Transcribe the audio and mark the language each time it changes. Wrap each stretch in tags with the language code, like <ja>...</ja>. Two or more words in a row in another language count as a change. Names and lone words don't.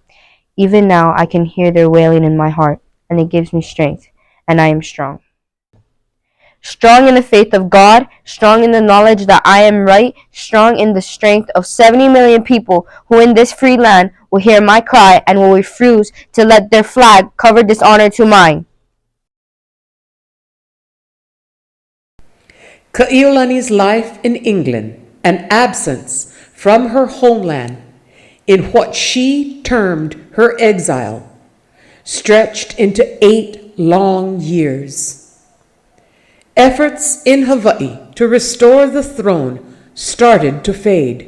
<en>Even now I can hear their wailing in my heart, and it gives me strength, and I am strong. Strong in the faith of God, strong in the knowledge that I am right, strong in the strength of 70 million people who in this free land will hear my cry and will refuse to let their flag cover dishonor to mine. Kaʻiulani's life in England and absence from her homeland in what she termed her exile stretched into 8 long years. Efforts in Hawaii to restore the throne started to fade.</en>